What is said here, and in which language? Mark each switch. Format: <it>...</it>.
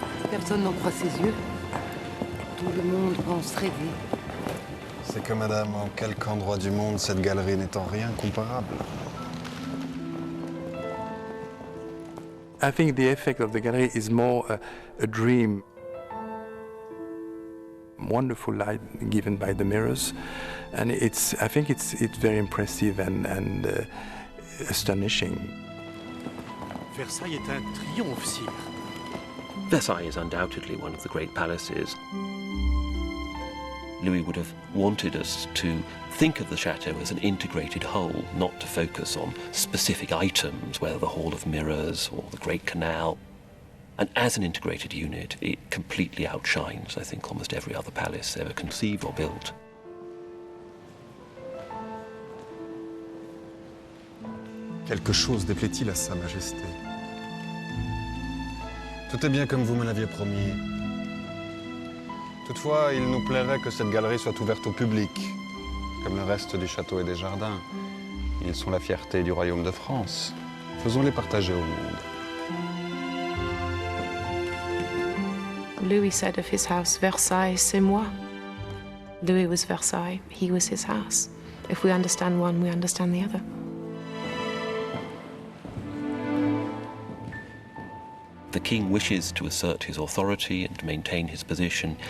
<fr>Personne n'en croit ses yeux. Tout le monde pense rêver. C'est que, madame, en quelque endroit du monde cette galerie n'est en rien comparable.</fr> <en>I think the effect of the gallery is more a dream. Wonderful light given by the mirrors, and I think it's very impressive and astonishing.</en> <fr>Versailles est un triomphe, sire.</fr> <en>Versailles is undoubtedly one of the great palaces. Louis would have wanted us to think of the chateau as an integrated whole, not to focus on specific items, whether the Hall of Mirrors or the Great Canal. And as an integrated unit, it completely outshines, I think, almost every other palace ever conceived or built.</en> <fr>Quelque chose déplaît-il à Sa Majesté? Tout est bien comme vous me l'aviez promis. Toutefois, il nous plairait que cette galerie soit ouverte au public, comme le reste du château et des jardins. Ils sont la fierté du royaume de France. Faisons-les partager au monde.</fr> <en>Louis said of his house,</en> <fr>Versailles, c'est moi.</fr> <en>Louis was Versailles, he was his house. If we understand one, we understand the other. The king wishes to assert his authority and maintain his position.</en>